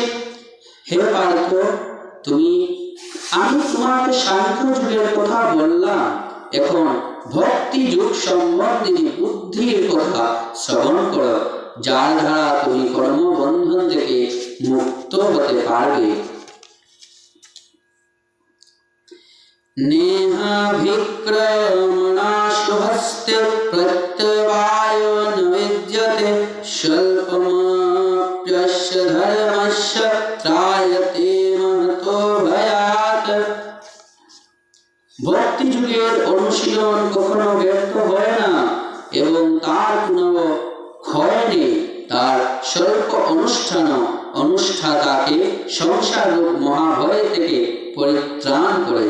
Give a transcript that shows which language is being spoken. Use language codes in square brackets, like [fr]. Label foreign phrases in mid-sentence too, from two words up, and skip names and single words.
[bn] হে পার্থ, আমি তোমাকে সাংখ্য যুগের কথা বললাম, এখন ভক্তি যুগ সম্বন্ধে বুদ্ধির কথা শ্রবণ করো, যার দ্বারা তুমি কর্মবন্ধন থেকে মুক্ত হতে পারবে। [sa] নেহাভিক্রমণা শুভস্তে প্রত্যবায়ো ন বিদ্যতে স্বল্পমপ্যস্য ধর্মস্য ত্রায়তে মহতো ভয়াৎ। [bn] ভক্তি যুগের অনুশীলন কখনো ব্যর্থ হয় না এবং তার কোনো ক্ষয় নেই। তার স্বল্প অনুষ্ঠাতাকে সংসার রূপ মহাভয় থেকে পরিত্রাণ করে।